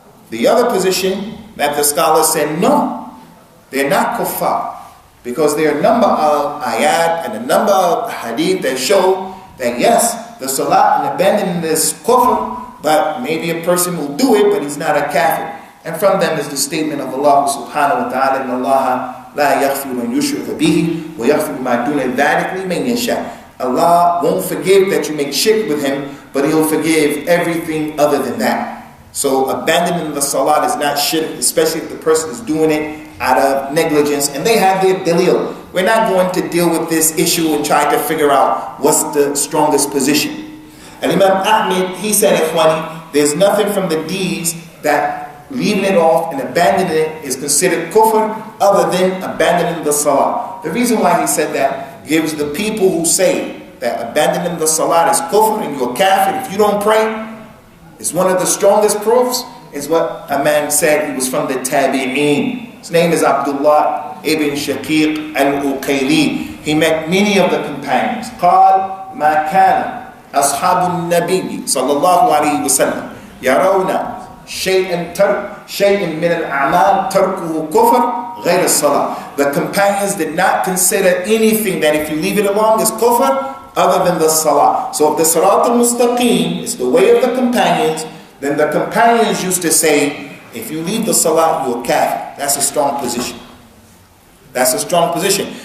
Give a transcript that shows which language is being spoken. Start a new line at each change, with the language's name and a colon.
English: The other position that the scholars said, no, they're not kuffar. Because there are a number of ayat and a number of hadith that show that yes, the salat and abandoning this kufr, but maybe a person will do it, but he's not a kafir. And from them is the statement of Allah subhanahu wa ta'ala,
Arabic: إِنَّ اللَّهَ لَا يَغْفِرُ أَن يُشْرَكَ بِهِ وَيَغْفِرُ مَا دُونَ ذَلِكَ لِمَن يَشَاءُ.
English: Allah won't forgive that you make shirk with Him, but He'll forgive everything other than that. So abandoning the salat is not shirk, especially if the person is doing it out of negligence, and they have their dalil. We're not going to deal with this issue and try to figure out what's the strongest position. And Imam Ahmad, he said, Ikhwani, there's nothing from the deeds that leaving it off and abandoning it is considered kufr other than abandoning the salat. The reason why he said that gives the people who say that abandoning the salat is kufr and you're kafir if you don't pray, it's one of the strongest proofs, is what a man said. He was from the tabi'een. His name is Abdullah ibn Shaqiq al-Uqayli. He met many of the companions.
Arabic: قال ما كان أصحاب النبي صلى الله عليه وسلم يرون شيئا من الأعمال تركه كفر غير الصلاة.
English: The companions did not consider anything that if you leave it alone is kufr other than the salah. So if the salat al-mustaqim is the way of the companions, then the companions used to say, if you leave the salat, you're kafir. That's a strong position. That's a strong position.